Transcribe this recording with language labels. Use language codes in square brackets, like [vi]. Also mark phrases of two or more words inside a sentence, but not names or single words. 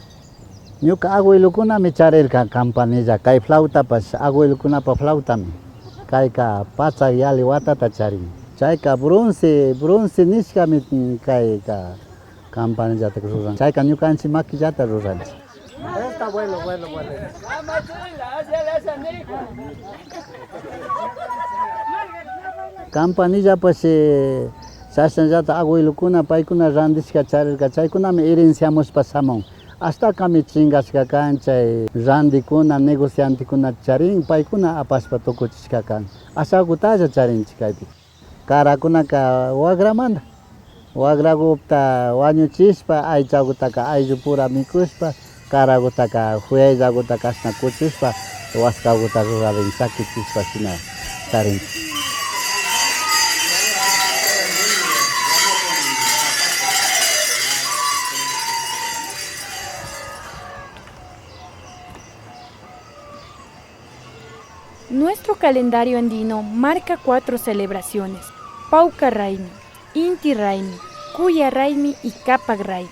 [qu] Ñuka abuelokunami charirka campanilla. Kay flautapash abuelokunapa flautami. Kayka pacha yali watata charin. Chayka bronce nishkami kayka campanillata ruran. Chayka ñukanchik maquillata ruranchik. [es] Está bueno. [qu] Campanilla pues sashanllata abuelokuna paykuna randishka charirka chaykunami herenciamushpa shamun. Hasta kami chingashka kan chay randikuna negociantekuna charin paykuna apashpa tukuchishka kan. Ashakutalla charinchik kaypi. Karakunaka wagramanta. Wagragupta wañuchishpa aychakutaka ayllu pura mikushpa karagutaka huyayllakutaka ashna kuchishpa waskakuta rurarin sakichishpa shina charinchik. [es] Nuestro calendario andino marca 4 celebraciones: Pauca Raimi, Inti Raimi, Cuya Raimi y Capac Raimi.